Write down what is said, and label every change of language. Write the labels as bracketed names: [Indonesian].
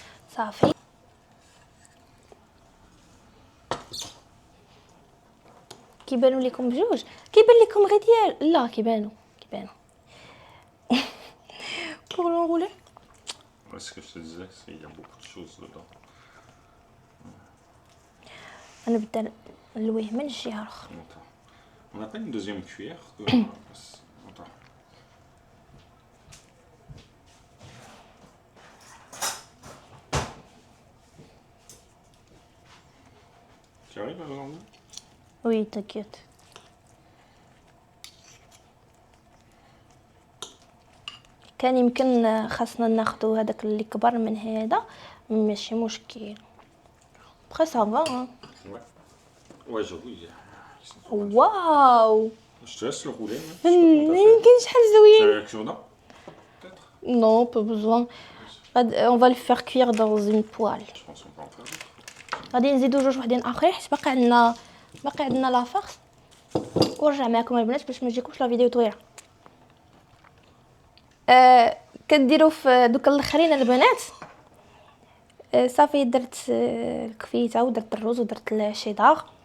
[Arabic] صافي كيبانوا لكم بجوج، كيبان لكم غير ديال، لا كيبانوا [French] pour l'enrouler. Ouais, ce que je te disais, il y a beaucoup de choses dedans. [Arabic] غنبدا نلويه من الجهه الاخرى. [French] Attends. On n'a pas une deuxième cuillère Attends. Tu arrives à le rendre? وي t'inquiète. [Arabic] كان يمكن خاصنا ناخذوا هذاك اللي كبر من هذا، ماشي مشكل. بخي صافا. [French] Ouais. Ouais, j'avoue, ils sont trop bons. واو Je te laisse le rouler. [Arabic] يمكن شحال زوين. [French] Cure-dent peut-être? Non, pas besoin. On va le faire cuire dans une poêle. Je pense qu'on peut en faire d'autres. [Arabic] غادي نزيدو جوج وحدين اخرين حيت باقي عندنا [French] لا فارس. [Arabic] ورجع معكم البنات باش ما تجيكمش [French] لا فيديو [Arabic] طويله. كديروا في دوك الاخرين البنات. صافي درت الكفيته ودرت الرز ودرت الشيدار.